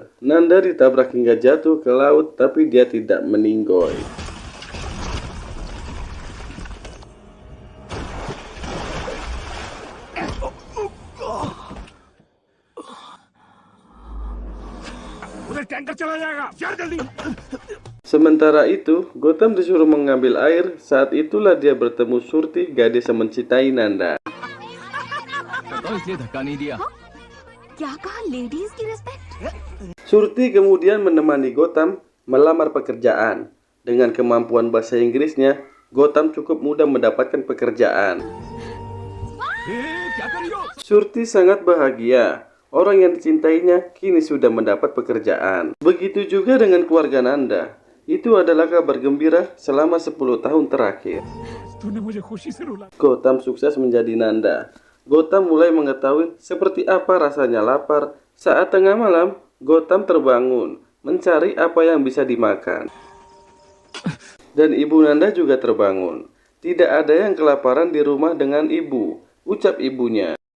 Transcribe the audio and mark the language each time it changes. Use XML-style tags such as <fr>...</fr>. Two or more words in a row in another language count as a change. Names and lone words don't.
<id>Nanda ditabrak hingga jatuh ke laut, tapi dia tidak meninggoy.</id> <hi>उधर टैंकर चला जाएगा, यार जल्दी।</hi> <id>Sementara itu, Gotham disuruh mengambil air. Saat itulah dia bertemu Surti, gadis yang mencintai Nanda.</id> <hi>तो इसलिए धक्का नहीं दिया क्या कहा लेडीज की रिस्पेक्ट</hi> <id>Surti kemudian menemani Gotham melamar pekerjaan. Dengan kemampuan bahasa Inggrisnya, Gotham cukup mudah mendapatkan pekerjaan.</id> <hi>क्या कर रही हो</hi> <id>Surti sangat bahagia. Orang yang dicintainya kini sudah mendapat pekerjaan. Begitu juga dengan keluarga Nanda. Itu adalah kabar gembira selama 10 tahun terakhir.</id> <hi>तूने मुझे खुशी से रुला।</hi> <id>Gotham sukses menjadi Nanda. Gotham mulai mengetahui seperti apa rasanya lapar. Saat tengah malam, Gotham terbangun, mencari apa yang bisa dimakan. Dan ibu Nanda juga terbangun. Tidak ada yang kelaparan di rumah dengan ibu, ucap ibunya.</id>